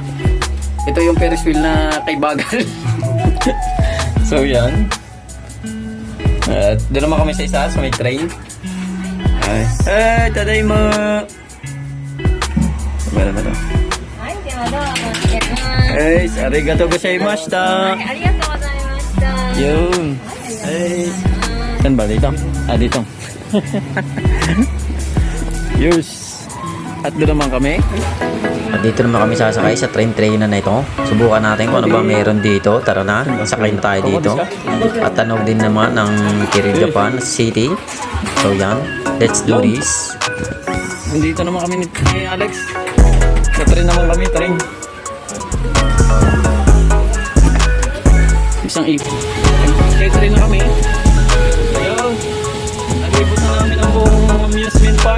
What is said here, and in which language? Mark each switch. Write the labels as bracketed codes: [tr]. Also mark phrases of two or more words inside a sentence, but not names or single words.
[tl] Ito yung Ferris wheel na kay Bagal. So yan. Doon naman kami sa isa, sa may train. Ay, taday mo! Meron na to. Guys, [ja] ありがとうございました. ありがとうございました。 [tl] Yun. Ay. Saan ba? Dito? Dito. Yus. At doon naman kami. At dito naman kami sasakay sa train na ito. Subukan natin kung ano ba meron dito. Tara na, sakay na tayo dito. At tanog din naman ng Kiryu Japan City. So yan, [en] let's do this. [tl] Dito naman kami ni Alex. Sa train naman kami, train. Isang ipon. Kaya train na kami. Ayun. Nag-ibot na namin ang buong [en] amusement park.